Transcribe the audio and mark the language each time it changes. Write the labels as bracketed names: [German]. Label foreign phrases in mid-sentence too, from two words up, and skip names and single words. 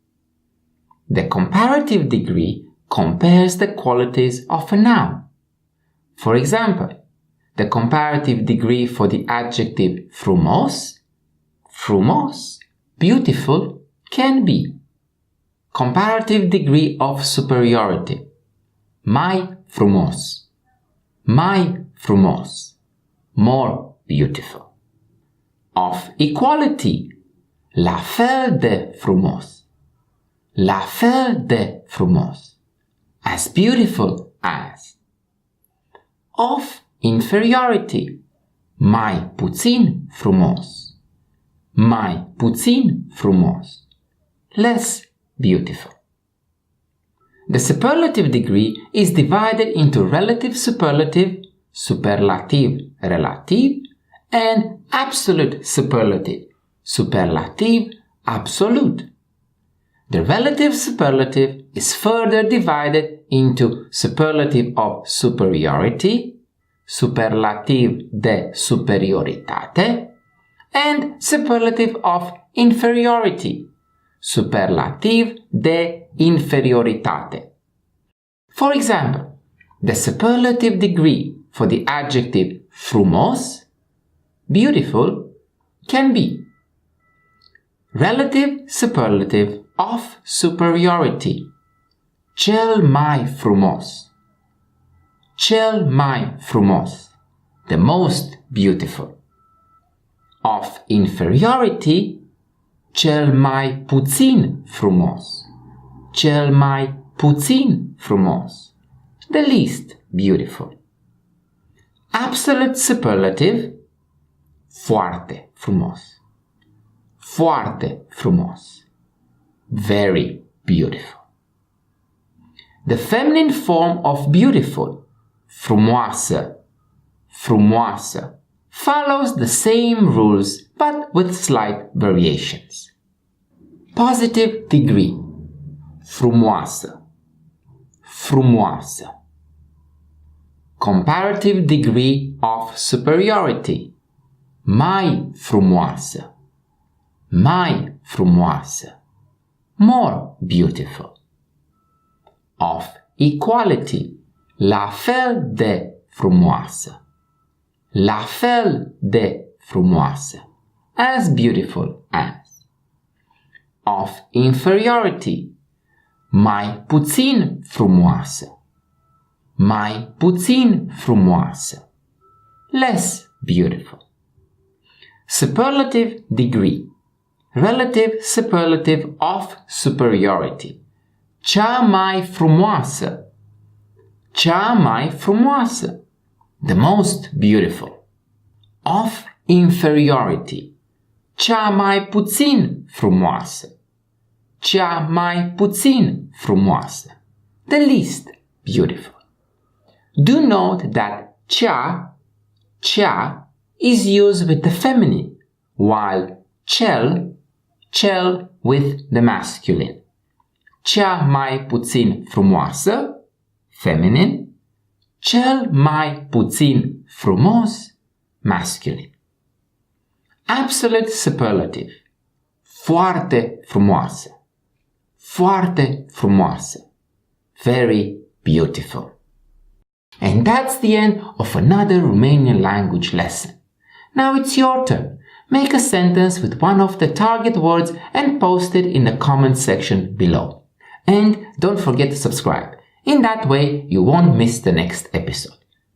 [English] The comparative degree compares the qualities of a noun. For example, the comparative degree for the adjective [Romanian] frumos, frumos, [English] beautiful, can be comparative degree of superiority, [Romanian] mai frumos, [English] more beautiful. Of equality, [Romanian] la fel de frumos, la fel de frumos, [English] as beautiful as. Of inferiority, [Romanian] mai puțin frumos, mai puțin frumos, [English] less beautiful. The superlative degree is divided into relative superlative, [Romanian] superlativ relativ, [English] and absolute superlative, [Romanian] superlativ absolut. [English] The relative superlative is further divided into superlative of superiority, [Romanian] superlativ de superioritate, [English] and superlative of inferiority, [Romanian] superlativ de inferioritate. [English] For example, the superlative degree for the adjective frumos, beautiful, can be relative superlative of superiority, [Romanian] cel mai frumos, cel mai frumos, [English] the most beautiful. Of inferiority, [Romanian] cel mai puțin frumos, cel mai puțin frumos, [English] the least beautiful. Absolute superlative, [Romanian] foarte frumos, foarte frumos, [English] very beautiful. The feminine form of beautiful, [Romanian] frumoasă, frumoasă, [English] follows the same rules but with slight variations. Positive degree. [Romanian] Frumoasă. Frumoasă. [English] Comparative degree of superiority. [Romanian] Mai frumoasă. Mai frumoasă. [English] More beautiful. Of equality. [Romanian] La fel de frumoasă. La fel de frumoasă. [English] As beautiful as. Of inferiority. [Romanian] Mai puțin frumoasă. Mai puțin frumoasă. [English] Less beautiful. Superlative degree. Relative superlative of superiority. [Romanian] Cea mai frumoasă. Cea mai frumoasă. [English] The most beautiful. Of inferiority. [Romanian] Cea mai puțin frumoasă. Cea mai puțin frumoasă. [English] The least beautiful. Do note that cea is used with the feminine, while cel with the masculine. [Romanian] Cea mai puțin frumoasă, feminine, cel mai puțin frumos, masculine. [English] Absolute superlative. [Romanian] Foarte frumoasă. Foarte frumoasă. [English] Very beautiful. And that's the end of another Romanian language lesson. Now it's your turn. Make a sentence with one of the target words and post it in the comment section below. And don't forget to subscribe. In that way, you won't miss the next episode.